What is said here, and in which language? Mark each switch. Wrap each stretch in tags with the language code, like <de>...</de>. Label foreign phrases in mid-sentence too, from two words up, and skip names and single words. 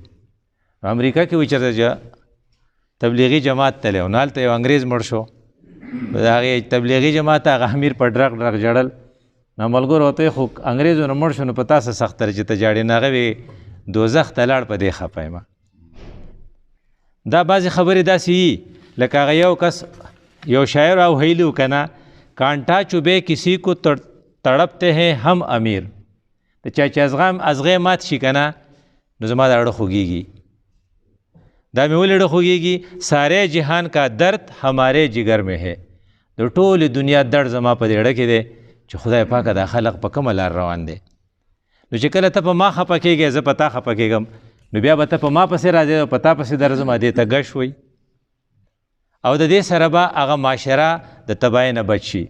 <ps>امریکا کې وایي چېرته تبلیغي جماعت تللی او هلته یو انګریز مړ شو، د هغې تبلیغي جماعت هغه امیر په ډرغ ډرغ ژړل. نو ملګرو ورته وایي خو انګریز ونه مړ شو نو په تا څه سخت چې ته جاړې. نو هغه وایي دوزخ ته لاړ په دې خفه یم. دا بعضې خبرې داسې وي لکه هغه یو کس یو شاعر او ویلي و که نه</ps> <ur>کانټا چوبے کسی کو تڑپتے ہیں ہم امیر.</ur> <ps>د چا چې ازغی مات شي که نه نو زما دا اړه خوږېږي. دا مې ولې اړه خوږېږي؟</ps> <ur>سارے جهان کا درد ہمارے جگر میں ہے.</ur> <ps>د ټولې دنیا درد زما په دې اړه کې دی چې خدای پاکه دا خلق په کومه لار روان دی. نو چې کله ته په ما خفه کېږې زه په تا خفه کېږم، نو بیا به ته په ما پسې راځې او په تا پسې درځم، دې ته ګش وي. او د دې سره به هغه معاشره د تباهۍ نه بچ شي.</ps>